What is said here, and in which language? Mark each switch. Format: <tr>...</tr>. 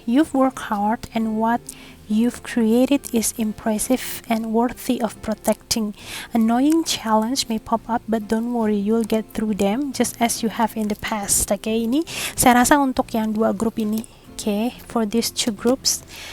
<en>You've worked hard and what you've created is impressive and worthy of protecting. Annoying challenge may pop up but don't worry, you'll get through them just as you have in the past.</en> <id>Oke, ini saya rasa untuk yang dua grup ini.</id> <en>Oke, for these two groups.</en>